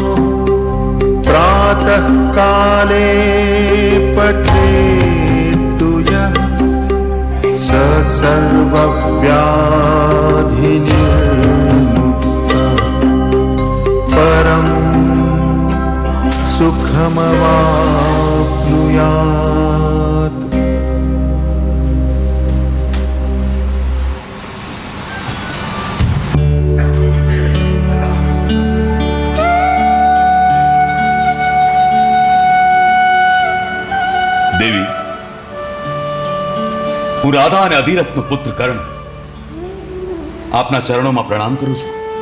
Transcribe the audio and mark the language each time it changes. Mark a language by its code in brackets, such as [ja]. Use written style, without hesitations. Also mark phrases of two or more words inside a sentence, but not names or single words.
[sa] प्रातः काले पठेत्तु यः स सर्वव्याधिनिर्मुक्तः परं सुखमवाप्नुयात्. [gu] દેવી, હું રાધા અને અધિરથનો પુત્ર કર્ણ આપના ચરણોમાં પ્રણામ કરું છું.